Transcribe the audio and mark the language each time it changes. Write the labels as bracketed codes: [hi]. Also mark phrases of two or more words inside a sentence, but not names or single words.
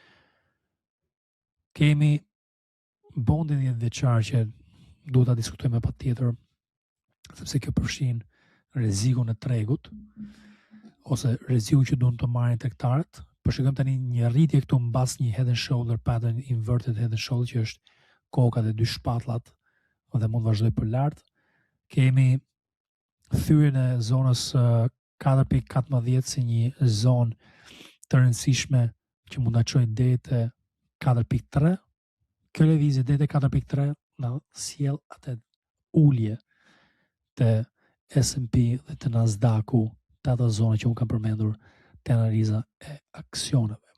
[sq] Kemi bondin 10 vjeçar që duhet ta diskutojmë patjetër, sepse kjo përfshin rrezikun e tregut ose rrezikun që duan të marrin tregtarët. Po shikojmë tani një rritje këtu mbas një [en] head and shoulder pattern, inverted head and shoulder, [sq] që është koka dhe 2 shpatullat dhe mund vazhdoj për lart. Kemi thyrjen e zonës 4.14 si një zonë të rëndësishme që mund ta çojë deri te 4.3. Kjo lëvizje deri te 4.3 na sjell atë ulje te S&P dhe te Nasdaq-u, të ato zona që unë kam përmendur te analiza e aksioneve.